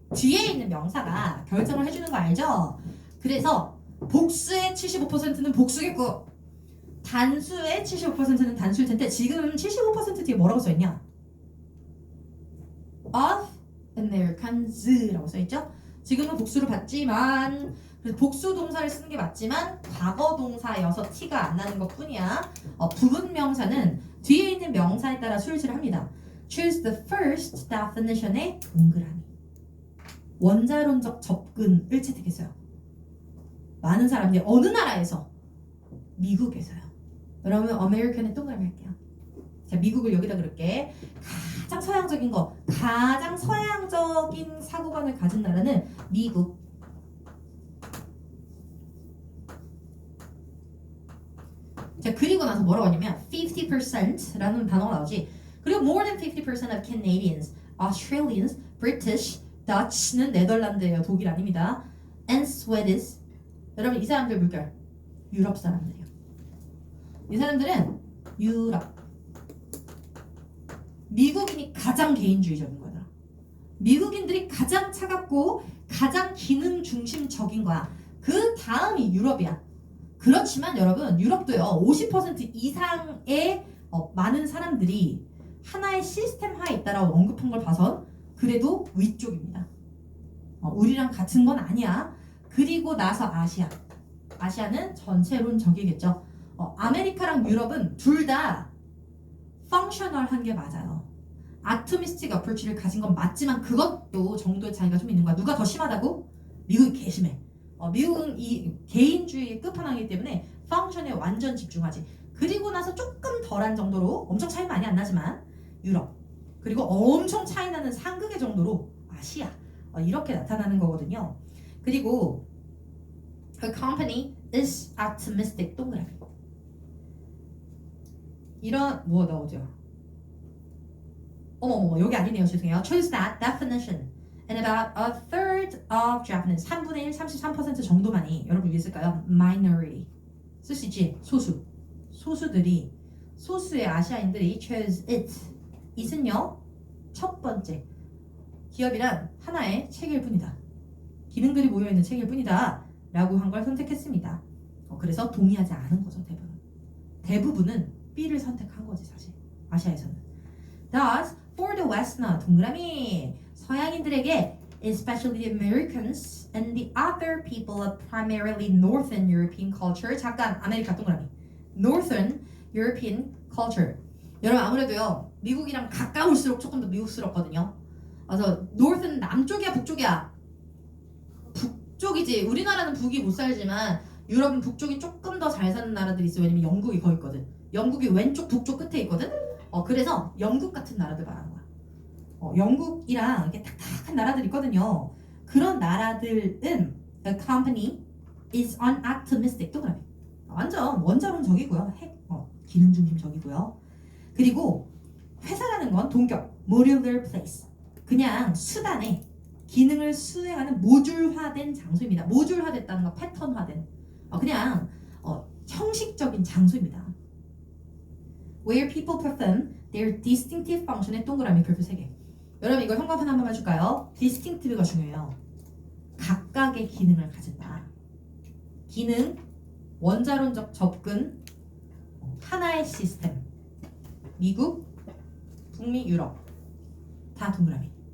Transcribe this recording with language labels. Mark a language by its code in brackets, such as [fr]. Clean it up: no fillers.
[ko] 뒤에 있는 명사가 결정을 해주는 거 알죠? 그래서 복수의 75%는 복수겠고 단수의 75%는 단수일 텐데 지금 75% 뒤에 뭐라고 써있냐? [en] of Americans [ko] 라고 써있죠? 지금은 복수를 받지만 복수 동사를 쓰는 게 맞지만 과거 동사여서 티가 안 나는 것 뿐이야. 부분 명사는 뒤에 있는 명사에 따라 수일치를 합니다. [en] Choose the first definition [ko] 의 동그라미. 원자론적 접근을 채택했어요. 많은 사람들이 어느 나라에서? 미국에서요. 그러면 American의 동그라미 할게요. 자, 미국을 여기다 그럴게. 가장 서양적인 거, 가장 서양적인 사고관을 가진 나라는 미국. 자, 그리고 나서 뭐라고 하냐면 50%라는 단어가 나오지. [en] 그리고 more than 50% of Canadians, Australians, British, Dutch는 [ko] 네덜란드예요. 독일 아닙니다. [en] And Swedish. [ko] 여러분 이 사람들 물결 유럽 사람들이에요. 이 사람들은 유럽. 미국인이 가장 개인주의적인 거다. 미국인들이 가장 차갑고 가장 기능 중심적인 거야. 그 다음이 유럽이야. 그렇지만 여러분 유럽도요 50% 이상의 많은 사람들이 하나의 시스템화에 있다라고 언급한 걸 봐선 그래도 위쪽입니다. 우리랑 같은 건 아니야. 그리고 나서 아시아. 아시아는 전체론적이겠죠. 아메리카랑 유럽은 둘 다 펑셔널한 게 맞아요. [en] 아토미스틱 어프로치를 [ko] 가진 건 맞지만 그것도 정도의 차이가 좀 있는 거야. 누가 더 심하다고? 미국이 개심해. 미국은 이 개인주의의 끝판왕이기 때문에 펑션에 완전 집중하지. 그리고 나서 조금 덜한 정도로 엄청 차이 많이 안 나지만 유럽. 그리고 엄청 차이 나는 상극의 정도로 아시아. 이렇게 나타나는 거거든요. [en] 그리고 A company is optimistic [ko] 동그라미. 이런 뭐 나오죠? 어머 여기 아니네요. 죄송해요. [en] Choose that definition. And about a third of Japanese [ko] 3분의 1, 33% 정도만이 여러분 위에 쓸까요? [en] Minority [ko] 쓸 수 있지? 소수. 소수들이 소수의 아시아인들이 [en] chose it. [ko] it은요 첫 번째 기업이란 하나의 책일 뿐이다. 기능들이 모여있는 책일 뿐이다 라고 한 걸 선택했습니다. 그래서 동의하지 않은 거죠. 대부분은 B를 선택한 거지 사실 아시아에서는. [en] Thus For the West [ko] 나 동그라미 서양인들에게 [en] especially the Americans and the other people of primarily Northern European culture. [ko] 잠깐 아메리카 동그라미 [en] Northern European culture. [ko] 여러분 아무래도요 미국이랑 가까울수록 조금 더 미국스럽거든요. 그래서 Northern 남쪽이야 북쪽이야? 북쪽이지. 우리나라는 북이 못 살지만 유럽은 북쪽이 조금 더 잘 사는 나라들이 있어. 왜냐면 영국이 거기 있거든. 영국이 왼쪽 북쪽 끝에 있거든. 그래서 영국 같은 나라들 말하는 거야. 영국이랑 이렇게 탁탁한 나라들 있거든요. 그런 나라들은 [en] the company is unoptimistic. [ko] 동그라미. 완전 원자론적이고요. 기능 중심적이고요. 그리고 회사라는 건 동격, [en] modular place. [ko] 그냥 수단에 기능을 수행하는 모듈화된 장소입니다. 모듈화됐다는 건 패턴화된. 그냥 형식적인 장소입니다. [en] Where people perform their distinctive function [ko] 의 동그라미 별표 3개. 여러분 이거 형광펜 한 번만 줄까요? distinctive가 중요해요. 각각의 기능을 가진다. 기능, 원자론적 접근, 하나의 시스템. 미국, 북미, 유럽 다 동그라미.